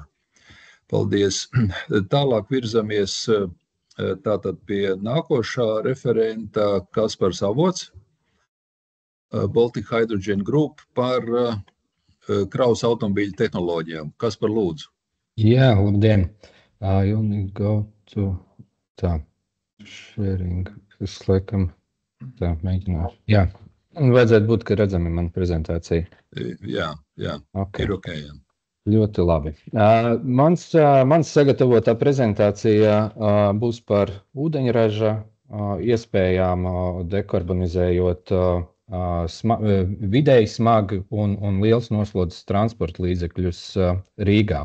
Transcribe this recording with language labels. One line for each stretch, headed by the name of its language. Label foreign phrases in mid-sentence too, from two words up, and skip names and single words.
Latvian: Paldies. Tālāk virzamies tātad pie nākošā referenta Kaspars Avots, Baltic Hydrogen Group par kravas automobīļu tehnoloģijām. Kaspar, lūdzu. Jā, labdien.
English: You need go to tā, sharing.
Latvian: Es laikam tā mēģināšu. Jā, vajadzētu būt, ka redzami man prezentācija. Jā, okay. Ir ok. Jā. Ļoti labi. Mans sagatavotā prezentācija būs par ūdeņraža iespējām dekarbonizējot vidēji smagi un liels noslodzes transporta līdzekļus Rīgā.